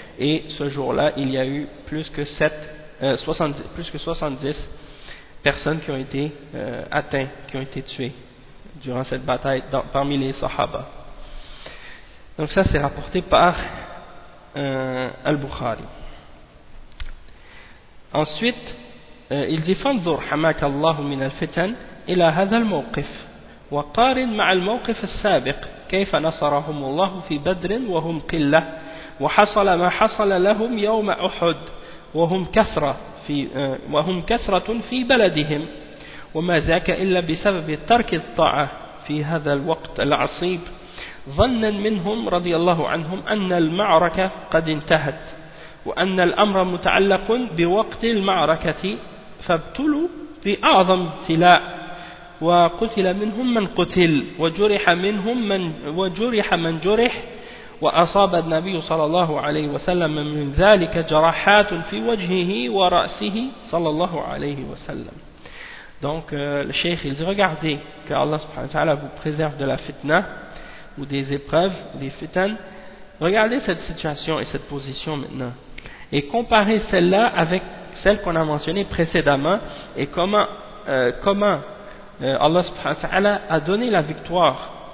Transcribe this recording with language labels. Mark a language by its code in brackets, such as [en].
[fr] Et ce jour-là, il y a eu plus que 70 personnes qui ont été atteintes, qui ont été tuées durant cette bataille parmi les Sahaba. Donc ça, c'est rapporté par Al-Bukhari. Ensuite, il dit [ar] « Fanzur hamakallahu min al-fitan » إلى هذا الموقف وقارن مع الموقف السابق كيف نصرهم الله في بدر وهم قلة وحصل ما حصل لهم يوم أحد وهم كثرة في بلدهم وما ذاك إلا بسبب ترك الطاعة في هذا الوقت العصيب ظنا منهم رضي الله عنهم أن المعركة قد انتهت وأن الأمر متعلق بوقت المعركة فابتلوا بأعظم ابتلاء وقتل منهم من قتل وجرح منهم من وجرح من جرح وأصاب النبي صلى الله عليه وسلم من ذلك جراحات في وجهه ورأسه صلى الله عليه وسلم. [fr] Donc le cheikh il dit regardez que Allah subhanahu wa ta'ala vous préserve de la fitna ou des épreuves des fitan. Regardez cette situation et cette position maintenant et comparez celle-là avec celle qu'on a mentionnée précédemment et comment Allah subhanahu wa ta'ala a donné la victoire